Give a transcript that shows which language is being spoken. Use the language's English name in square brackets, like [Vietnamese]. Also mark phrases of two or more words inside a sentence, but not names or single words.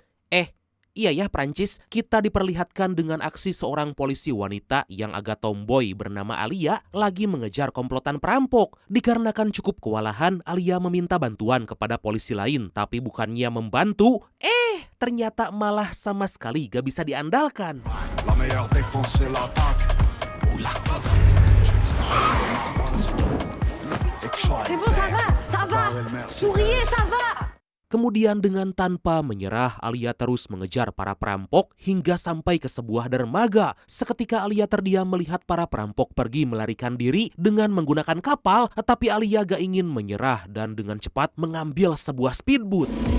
[Indonesian] Iya ya, Prancis, kita diperlihatkan dengan aksi seorang polisi wanita yang agak tomboy bernama Alia lagi mengejar komplotan perampok. Dikarenakan cukup kewalahan, Alia meminta bantuan kepada polisi lain, tapi bukannya membantu, ternyata malah sama sekali gak bisa diandalkan. [French] C'est bon, ça va, souriez, ça va. [Indonesian] Kemudian dengan tanpa menyerah, Alia terus mengejar para perampok hingga sampai ke sebuah dermaga. Seketika Alia terdiam melihat para perampok pergi melarikan diri dengan menggunakan kapal, tapi Alia gak ingin menyerah dan dengan cepat mengambil sebuah speedboat.